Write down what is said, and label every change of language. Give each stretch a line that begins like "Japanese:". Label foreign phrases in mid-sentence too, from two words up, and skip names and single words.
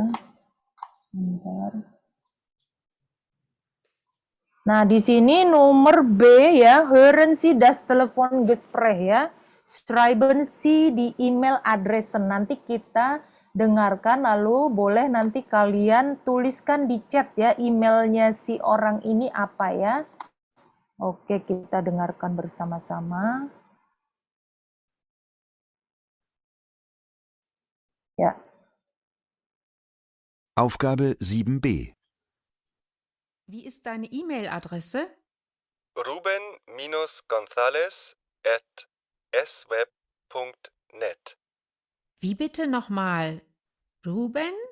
Indonesian: Bentar. Nah, di sini nomor B ya,
German: hören Sie das Telefongespräch ya. Schreiben Sie di email adressen.
Indonesian: Nanti kita dengarkan, lalu boleh nanti kalian tuliskan di chat ya emailnya si orang ini apa ya. Oke, kita dengarkan bersama-sama. Ya.
German: Aufgabe 7b. Wie ist deine E-Mail-Adresse? ruben-gonzales@sweb.net. Wie bitte nochmal? Ruben?